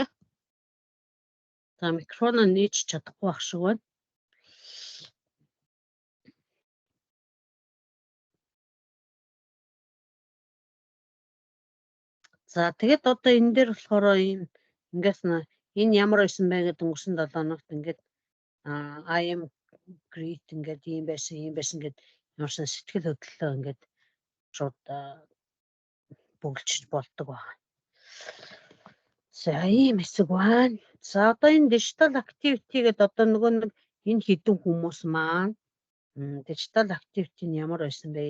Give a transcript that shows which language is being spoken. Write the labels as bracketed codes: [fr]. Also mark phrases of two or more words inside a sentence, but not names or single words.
[mn] За микрофоноо нээж чадахгүй байх шиг байна. За тэгээд одоо энэ дээр болохоор ийм ингээс энэ ямар байсан бэ гэдэг өнгөрсөн 7 хоногт ингээд [en] I am great [mn] ингээд ийм байсан гэд ямарсан сэтгэл хөдлөлөө ингээд шууд бүгэлжж болдог байна. За ийм хэсэг байна. За одоо энэ [en] digital activity [mn] гэдэг одоо нөгөө нэг энэ хідэн хүмүүс маань [en] digital activity [mn] нь ямар байсан бэ?